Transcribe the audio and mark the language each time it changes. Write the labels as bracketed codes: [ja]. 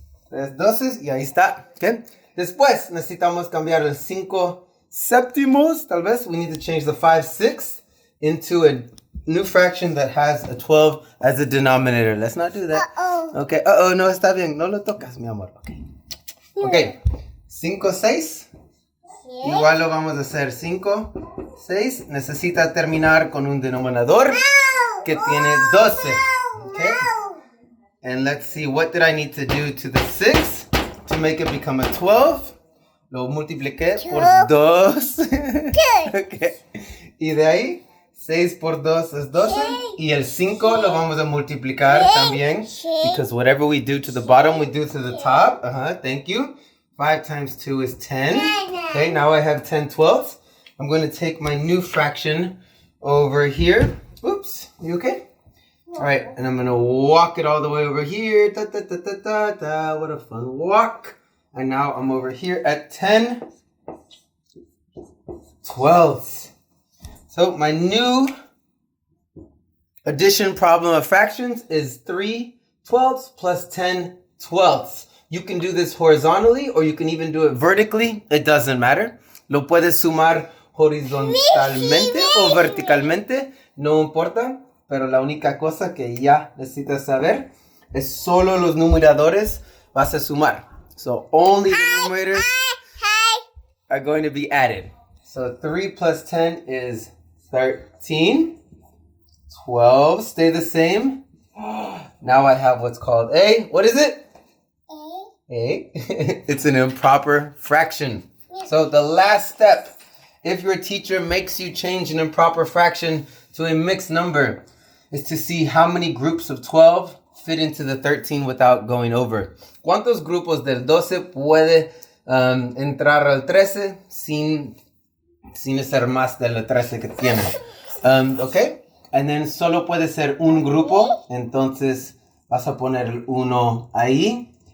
[es] 3 doces y ahí está. Okay. Después necesitamos cambiar el 5 séptimos. Tal vez [en] we need to change the 5/6 into a new fraction that has a 12 as a denominator. Let's not do that. [es] Okay. No está bien. No lo tocas, mi amor. Okay. 5, 6. Igual lo vamos a hacer. 5, 6. Necesita terminar con un denominador que tiene 12. Okay. [en] And let's see, what did I need to do to the 6 to make it become a 12? [es] Lo multipliqué por 2. Okay. Y de ahí, 6 por 2 es 12. Y el 5 lo vamos a multiplicar también. [en] Because whatever we do to the bottom, we do to the top. Thank you. 5 times 2 is 10. Okay, now I have 10 12ths. I'm going to take my new fraction over here. Oops, you okay? All right, and I'm going to walk it all the way over here. Da, da, da, da, da, da. What a fun walk. And now I'm over here at 10 12ths. So my new addition problem of fractions is 3 12ths plus 10 12ths. You can do this horizontally or you can even do it vertically. It doesn't matter. [es] Lo puedes sumar horizontalmente o verticalmente. No importa. Pero la única cosa que ya necesitas saber es solo los numeradores vas a sumar. [en] So only the numerators are going to be added. So 3 plus 10 is 13. 12 stay the same. Now I have what's called a, what is it? A. It's an improper fraction. So the last step, if your teacher makes you change an improper fraction to a mixed number, is to see how many groups of 12 fit into the 13 without going over. [es] ¿Cuántos grupos del 12 puede entrar al 13 sin ser más del 13 que tiene? Okay? [en] And then [es] solo puede ser un grupo, entonces vas a poner el 1 ahí.